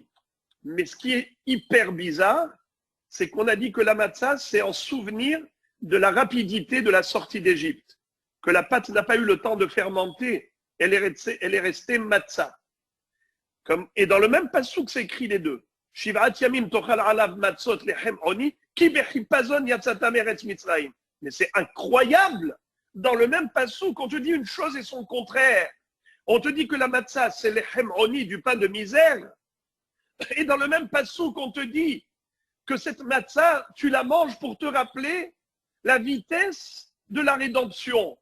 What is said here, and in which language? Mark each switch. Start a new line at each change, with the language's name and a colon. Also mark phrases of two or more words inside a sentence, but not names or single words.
French: Mais ce qui est hyper bizarre, c'est qu'on a dit que la matzah, c'est en souvenir de la rapidité de la sortie d'Égypte. Que la pâte n'a pas eu le temps de fermenter. Elle est restée matzah. Et dans le même passouk, c'est écrit les deux.
Hebrew: שבעת ימים תאכל עליו מצות לחם עוני, כי בחפזון יצאתם ארץ מצרים.
French: Mais c'est incroyable. Dans le même passouk, on te dit une chose et son contraire. On te dit que la matzah, c'est
Hebrew: לחם עוני,
French: du pain de misère. Et dans le même passouk, on te dit que cette matzah, tu la manges pour te rappeler la vitesse de la rédemption.